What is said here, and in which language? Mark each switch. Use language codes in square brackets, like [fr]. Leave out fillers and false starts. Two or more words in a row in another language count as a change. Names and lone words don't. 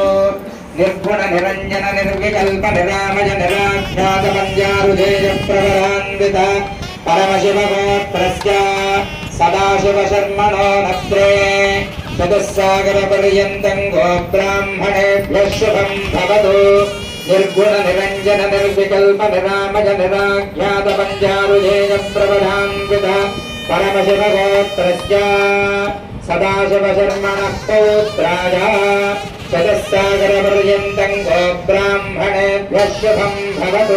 [sa] निर्गुण निरंजन निर्विकल्प निरामय निराख्यात पंजारुधेय प्रवरान्वित परमशिवगोत्रस्य सदाशिवशर्मणो नत्रे चतुस्सागरपर्यन्तं गोब्राह्मणेभ्यः शुभं भवतु। నిర్గుణ నిరంజన నిర్వికల్ప నిరామజ నిరాఖ్యాత పంచారుజేయ ప్రవధాన్విత పరమశివగోత్రస్య సదాశివశర్మణః పౌత్రాయ చతుస్సాగరపర్యంతం గోబ్రాహ్మణేభ్యः శుభం భవతు.